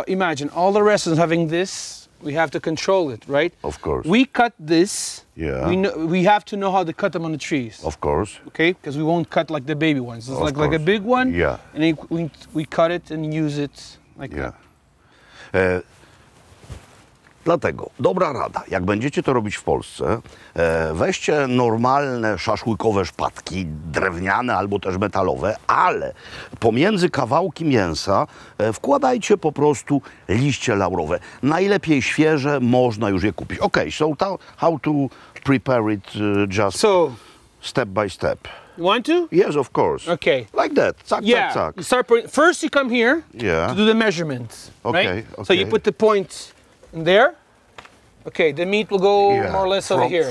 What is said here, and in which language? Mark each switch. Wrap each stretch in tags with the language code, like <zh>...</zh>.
<en>Imagine all the restaurants having this. We have to control it, right? Of course. We cut this. Yeah. We have to know how to cut them on the trees. Of course. Okay, because we won't cut like the baby ones. It's like a big one. Yeah. And then we cut it and use it like that.</en> <pl>Dlatego dobra rada, jak będziecie to robić w Polsce, weźcie normalne szaszłykowe szpadki, drewniane albo też metalowe, ale pomiędzy kawałki mięsa wkładajcie po prostu liście laurowe. Najlepiej świeże, można już je kupić.</pl> <en>Okay, so how to prepare it just step by step? You want to? Yes, of course. Okay. Like that. Zack, zack, zack. You start first you come here to do the measurements. Okay, right? So you put the point in there. Okay, the meat will go more or less over here.</en>